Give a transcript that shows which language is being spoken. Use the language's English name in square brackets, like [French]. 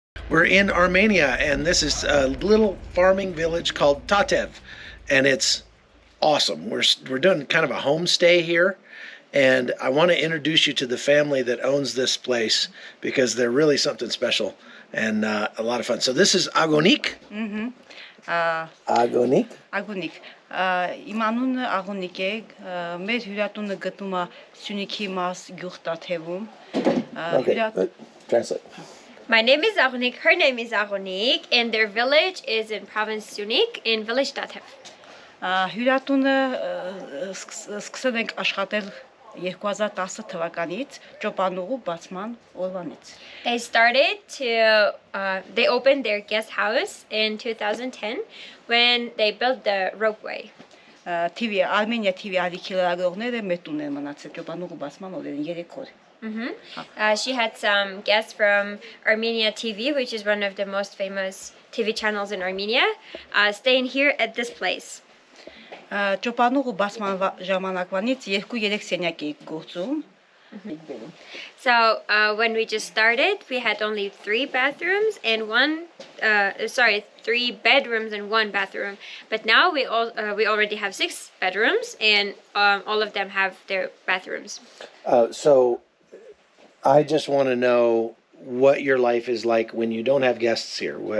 [English] We're in Armenia, and this is a little farming village called Tatev, and it's awesome. We're doing kind of a homestay here, and I want to introduce you to the family that owns this place because they're really something special and a lot of fun. So this is Agonik. Agonik. Agonik. [Armenian] Իմ անունը Աղոնիկ է, մեր հյուրատունը գտնում է Սյունիքի մաս գյուղ Տաթևում։ [English] Okay, translate. My name is Agonik, her name is Agonik, and their village is in province Syunik in village Tatev. [Armenian] Հյուրատունը սկսել ենք աշխատել 2010 թվականից ճոպանուղու բացման օրվանից։ [English] They opened their guest house in 2010 when they built the ropeway. [Armenian] TV Armenia TV ալիքի լրագրողները մետուն են մնացել ճոպանուղու բացման օրերին 3 օր։ [English] She had some guests from Armenia TV, which is one of the most famous TV channels in Armenia, staying here at this place. [Armenian] Ճոպանուղու բացման ժամանակվանից 2-3 սենյակ էի գործում։ [English] So when we just started, we had only 3 bedrooms and 3 bedrooms and 1 bathroom. But now we already have 6 bedrooms and all of them have their bathrooms. So I just want to know what your life is like when you don't have guests here.